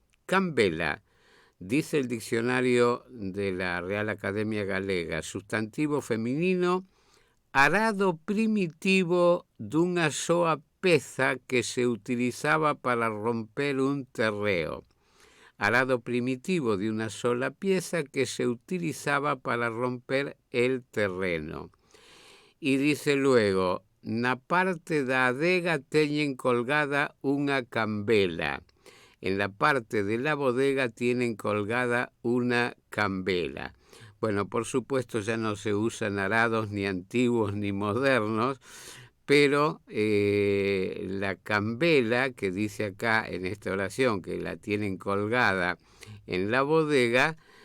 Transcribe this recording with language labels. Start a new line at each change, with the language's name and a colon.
Galician: Cambela,
Spanish: dice el diccionario de la
Galician: Real Academia Galega, sustantivo feminino, arado primitivo dunha soa peza que se utilizaba para romper un terreo.
Spanish: Arado primitivo de una sola pieza que se utilizaba para romper el terreno. Y dice luego,
Galician: na parte da adega teñen colgada unha cambela.
Spanish: En la parte de la bodega tienen colgada una cambela. Bueno, por supuesto ya no se usan arados ni antiguos ni modernos, pero la cambela que dice acá en esta oración que la tienen colgada en la bodega